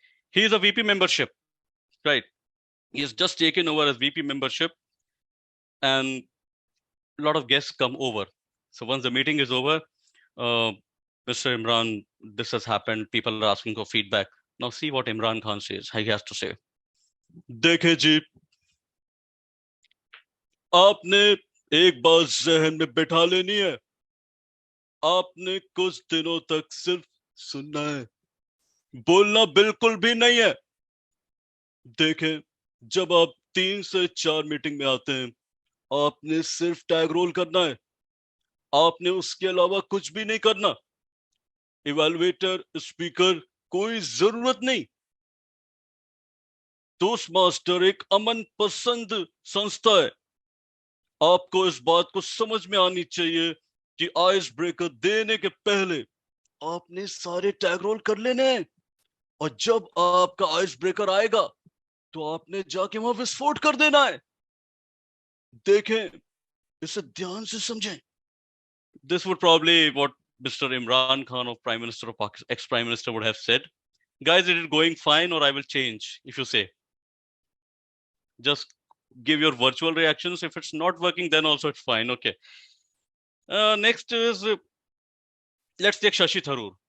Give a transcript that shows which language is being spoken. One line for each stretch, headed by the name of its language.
English: He is a VP membership, right? He has just taken over as VP membership, and a lot of guests come over. So once the meeting is over, uh, Mr. Imran, this has happened. People are asking for feedback. Now see what Imran Khan says. He has to say.
Hindi: देखे जी, आपने एक बात जहन में बैठा लेनी है. आपने कुछ दिनों तक सिर्फ सुनना है, बोलना बिल्कुल भी नहीं है. देखें, जब आप 3 से 4 मीटिंग में आते हैं, आपने सिर्फ टैग रोल करना है. आपने उसके अलावा कुछ भी नहीं करना. इवैल्यूएटर, स्पीकर, कोई जरूरत नहीं. टोस्ट मास्टर एक अमन पसंद संस्था है. आपको इस बात को समझ में आनी चाहिए कि आइस ब्रेकर देने के पहले आपने सारे टैग रोल कर लेने हैं, और जब आपका आइस ब्रेकर आएगा तो आपने जाके वहां विस्फोट कर देना है. देखें, इसे ध्यान से समझें.
English: This would probably what Mr. Imran Khan of Prime Minister of Pakistan, ex-Prime Minister would have said. Guys, is it going fine or I will change? If you say, just give your virtual reactions. If it's not working, then also it's fine. Okay. Next is, let's take Shashi Tharoor.